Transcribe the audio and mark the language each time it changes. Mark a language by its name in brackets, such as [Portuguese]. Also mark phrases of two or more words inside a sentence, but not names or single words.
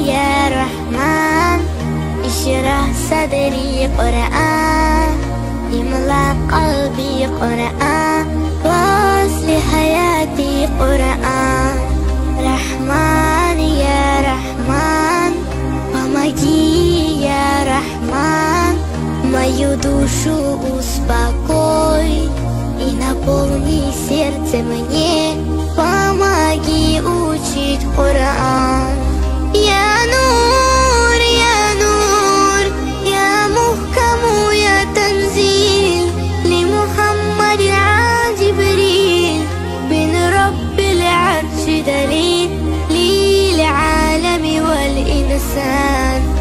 [Arabic] يا رحمن اشرح صدري قرآن املأ قلبي قرآن واصلح حياتي قرآن رحمن يا رحمن [Russian] помоги я Рахман мою душу успокой и наполни сердце мне помоги учить Коран [Arabic] يا نور يا نور يا محكم يا تنزيل لمحمد عن جبريل من رب العرش دليل للعالم والإنسان